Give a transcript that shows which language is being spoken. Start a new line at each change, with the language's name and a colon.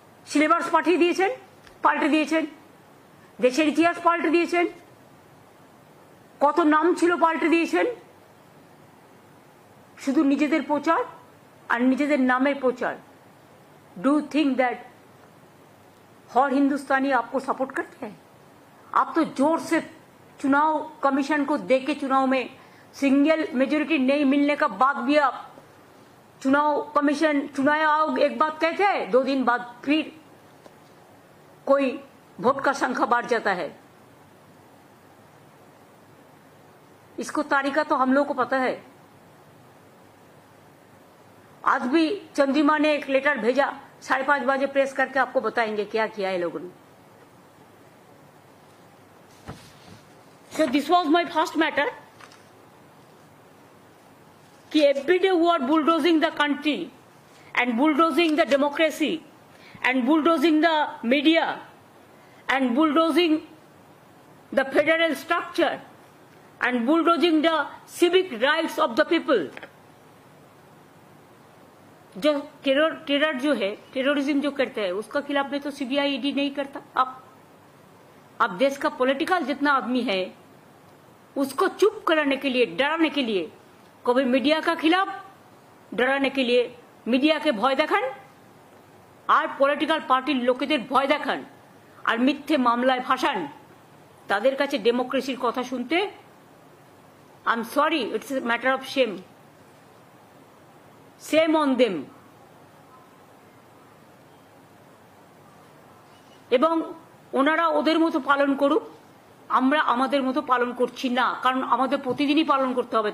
Bangla: Syllabus পাঠিয়ে দিয়েছেন, পাল্টে দিয়েছেন, দেশের ইতিহাস পাল্টে দিয়েছেন, কত নাম ছিল পাল্টে দিয়েছেন, শুধু নিজেদের প্রচার আর নিজেদের নামের প্রচার।
English: do think that
Hindi: हर हिंदुस्तानी आपको सपोर्ट करते हैं? आप तो जोर से चुनाव कमीशन को देख के चुनाव में सिंगल मेजोरिटी नहीं मिलने का बाद भी आप चुनाव कमीशन चुनाव आयोग एक बात कहते हैं, 2 दिन बाद फिर कोई वोट का संख्या बढ़ जाता है। इसको तारीका तो हम लोग को पता है। आज भी चंद्रिमा ने एक लेटर भेजा, 5:30 बजे प्रेस करके आपको बताएंगे क्या किया है लोगों ने।
English: So this was my first matter कि every day we are bulldozing the country and bulldozing the democracy and bulldozing the media and bulldozing the federal structure and bulldozing the civic rights of the people।
Hindi: जो terror जो है, terrorism जो करते हैं, उसका खिलाफ में तो सीबीआई ईडी नहीं करता। अब देश का पॉलिटिकल जितना आदमी है उसको चुप कराने के लिए, डराने के लिए, कभी मीडिया का खिलाफ डराने के लिए मीडिया के भय देखान और पॉलिटिकल पार्टी लोकेদের
Bangla: ভয় দেখান আর মিথ্যে মামলায় ফাঁসান। তাদের কাছে ডেমোক্রেসির কথা শুনতে
English: I am sorry, it's a matter of shame. Shame on them।
Bangla: এবং ওনারা ওদের মতো পালন করুক, আমরা আমাদের মতো পালন করছি না, কারণ আমাদের প্রতিদিনই পালন করতে হবে।